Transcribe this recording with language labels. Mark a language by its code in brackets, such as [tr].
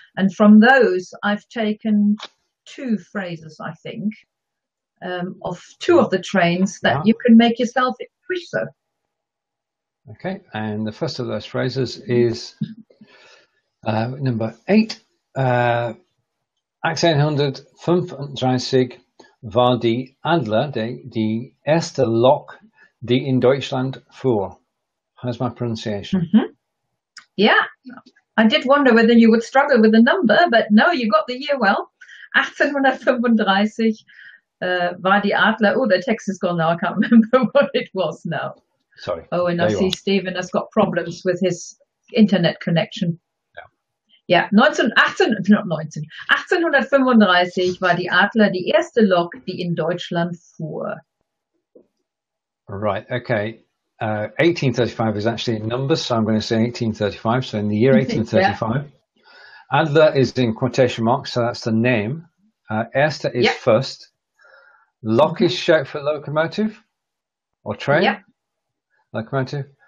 [en] And from those, I've taken 2 phrases, I think, of 2 of the trains that you can make yourself if you wish so. Okay, and the first of those phrases is number 8. [de] 1835 war die Adler die erste Lok, die in Deutschland fuhr. [en] How's my pronunciation? Yeah, I did wonder whether you would struggle with the number, but no, you got the year well. [de] 1835 war die Adler. [en] Oh, the text is gone now. I can't remember what it was now. Sorry. Oh, and I see Stephen has got problems with his internet connection. [de] Ja, 1835 war die Adler die erste Lok, die in Deutschland fuhr. [en] Right, okay. 1835 is actually in numbers, so I'm going to say 1835. So in the year 1835, Adler is in quotation marks, so that's the name. Erste is first. Lok is short for locomotive or train. Locomotive.